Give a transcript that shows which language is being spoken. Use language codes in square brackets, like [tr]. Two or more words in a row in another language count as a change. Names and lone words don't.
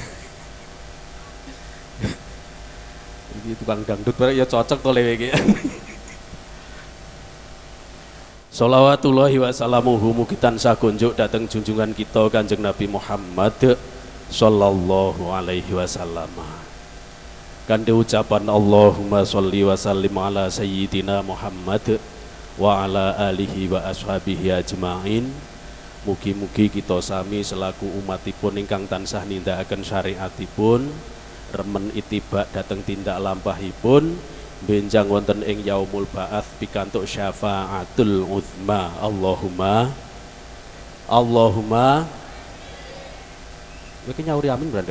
[jv] Iki tukang dangdut bareng ya cocok to lewe iki. [ar] صلوات الله وسلامه [jv] mugi tansah kunjuk dhateng junjungan kita Kanjeng Nabi Muhammad [ar] صلى الله عليه وسلم. [jv] Kanthi ucapan [ar] اللهم صل وسلم على سيدنا محمد وعلى آله وأصحابه أجمعين. [jv] Mugi-mugi kita sami selaku umatipun ingkang tansah nindakaken syariatipun, remen itibak dhateng tindak lampahipun, benjang wonten ing [ar] يوم البعث [jv] pikantuk [ar] الشفاعة العظمى. اللهم اللهم [jv] iki nyauri amin Brandok.